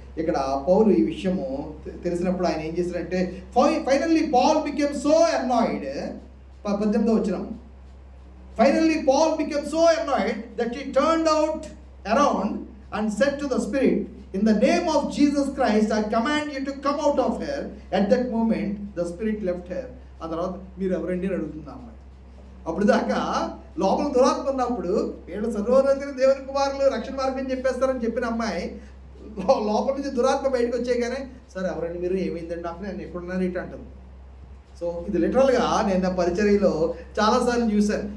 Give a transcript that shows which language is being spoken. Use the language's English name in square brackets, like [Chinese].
[Telugu] ఇక్కడ పౌలు ఈ విషయము తెలిసినప్పుడు ఆయన ఏం చేశారంటే, [English] finally Paul became so annoyed, [Telugu] 18వ వచనం, [English] Finally Paul became so annoyed that he turned out around and said to the spirit, in the name of Jesus Christ I command you to come out of her. At that moment the spirit left her. [Telugu] ఆ తర్వాత మీరు ఎవరండి అని అడుగుతుంది అమ్మాయి. అప్పుడు దాకా లోపల దురాత్మ ఉన్నప్పుడు వీళ్ళు సర్వోన్నతులైన దేవుని కుమారులు, రక్షణ మార్గం చెప్పేస్తారని చెప్పిన అమ్మాయి లోపల నుంచి దురాత్మ బయటకు వచ్చేగానే, సరే ఎవరండి మీరు, ఏమైందండి నాకు, నేను ఎక్కడున్నాను ఇటు అంటుంది. సో ఇది లిటరల్గా నేను నా పరిచర్యలో చాలాసార్లు చూశాను.